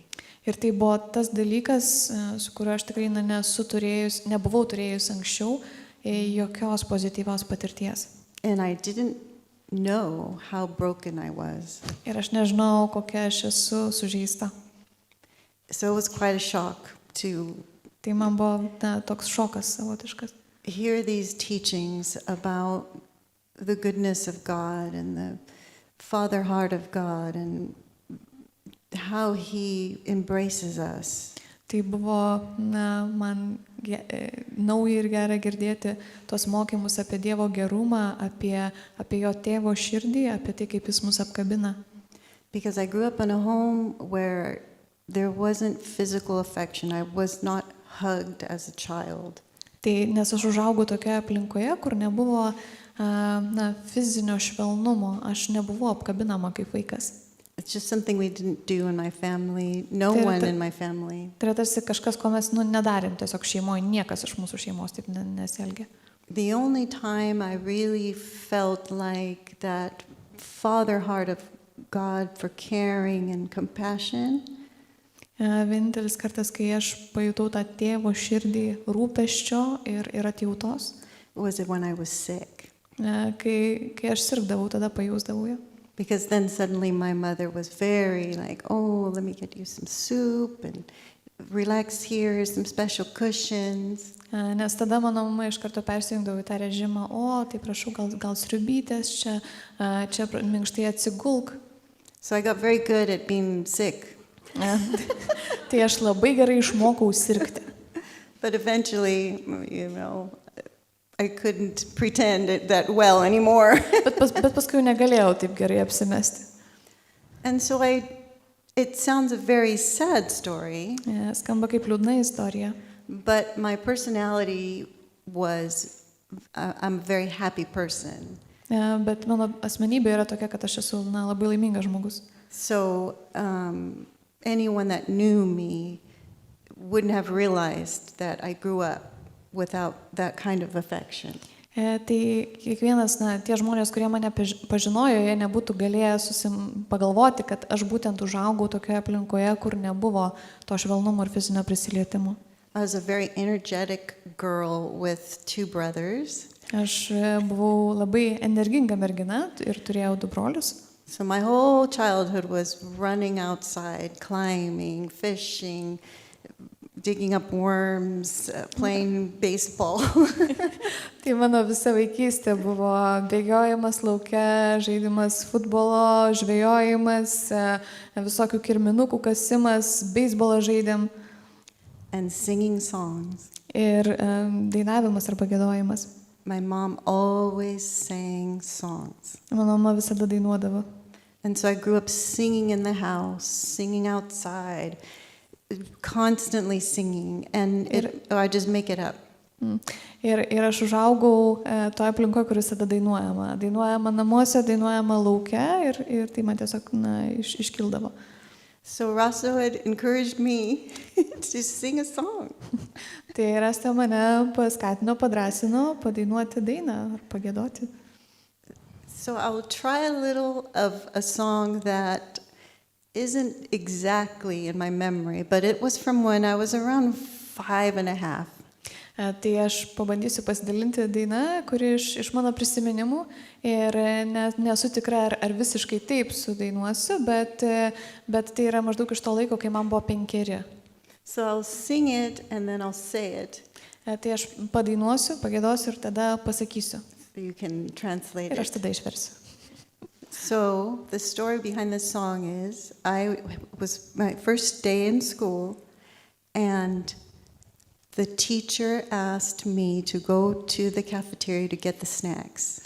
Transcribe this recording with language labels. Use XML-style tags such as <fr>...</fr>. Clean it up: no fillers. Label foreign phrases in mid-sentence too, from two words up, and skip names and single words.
<lt>Ir tai buvo tas dalykas, su kuriuo aš tikrai nebuvau turėjus anksčiau jokios pozityvios patirties.</lt> <en>And I didn't know how broken I was.</en> <lt>Ir aš nežinau, kokia aš esu sužeista.</lt> <en>So it was quite a shock to</en> <lt>Tai man buvo toks šokas savotiškas.</lt> <en>Hear these teachings about the goodness of God and the father heart of God and how he embraces us.</en> <lt>Tai buvo man nauja ir gera girdėti tos mokymus apie Dievo gerumą, apie jo tėvo širdį, apie tai, kaip jis mus apkabina.</lt> <en>Because I grew up in a home where there wasn't physical affection. I was not hugged as a child.</en> <lt>Tai nes aš užaugau tokioje aplinkoje, kur nebuvo fizinio švelnumo, aš nebuvau apkabinama kaip vaikas.</lt> <en>It's just something we didn't do in my family. No one in my family.</en> <lt>Tai yra tarsi kažkas, ko mes nedarėm tiesiog šeimoje, niekas iš mūsų šeimos taip nesielgė.</lt> <en>The only time I really felt like that father heart of God for caring and compassion</en> <lt>Vienintelis kartas, kai aš pajutau tą tėvo širdį rūpesčio ir atjautos,</lt> <en>was when I was sick.</en> <lt>Kai aš sirgdavau, tada pajusdavau ją.</lt> <en>Because then suddenly my mother was very like, oh, let me get you some soup and relax here, here's some special cushions.</en> <lt>Nes tada mano mama iš karto persijungdavo į tą režimą, tai prašau, gal sriubytės, čia minkštai atsigulk.</lt> <en>So I got very good at being sick.</en> <lt>Tai aš labai gerai išmokau sirgti.</lt> <en>But eventually, I couldn't pretend that well anymore.</en> <lt>Bet paskui negalėjau taip gerai apsimesti.</lt> <en>And so it sounds a very sad story.</en> <lt>Skamba kaip liūdna istorija.</lt> <en>But my personality was I'm a very happy person.</en> <lt>Bet mano asmenybė yra tokia, kad aš esu labai laimingas žmogus.</lt> <en>So anyone that knew me wouldn't have realized that I grew up without that kind of affection.</en> <lt>Tai kiekvienas, tie žmonės, kurie mane pažinojo, jie nebūtų galėję pagalvoti, kad aš būtent užaugau tokioje aplinkoje, kur nebuvo to švelnumo ir fizinio prisilietimo.</lt> <en>I was a very energetic girl with 2 brothers.</en> <lt>Aš buvau labai energinga mergina ir turėjau 2 brolius.</lt> <en>So my whole childhood was running outside, climbing, fishing, digging up worms, playing baseball.</en> <lt>Tai mano visa vaikystė buvo bėgiojimas lauke, žaidimas futbolo, žvejojimas, visokių kirminukų kasimas, beisbolą žaidėm.</lt> <en>And singing songs.</en> <lt>Ir dainavimas arba giedojimas.</lt> <en>My mom always sang songs.</en> <lt>Mano mama visada dainuodavo.</lt> <en>And so I grew up singing in the house, singing outside, constantly singing, and I just make it up.</en> <lt>Ir aš užaugau toje aplinkoje, kur visada dainuojama. Dainuojama namuose, dainuojama lauke ir tai man tiesiog iškildavo.</lt> <en>So Raso had encouraged me to sing a song.</en> <lt>Tai Rasta mane paskatino, padrąsino padainuoti dainą ar pagiedoti.</lt> <en>So I'll try a little of a song that isn't exactly in my memory, but it was from when I was around 5.5.</en> <lt>Tai aš pabandysiu pasidalinti dainą, kuri iš mano prisiminimų ir nesu tikra, ar visiškai taip sudainuosiu, bet tai yra maždaug iš to laiko, kai man buvo 5.</lt> <en>So I'll sing it and then I'll say it.</en> <lt>Tai aš padainuosiu, pagiedosiu ir tada pasakysiu.</lt> <en>So you can translate</en> <lt>Ir aš</lt> <en>it.</en> <lt>tada išversiu.</lt> <en>So the story behind this song is, I was my first day in school, and the teacher asked me to go to the cafeteria to get the snacks.</en>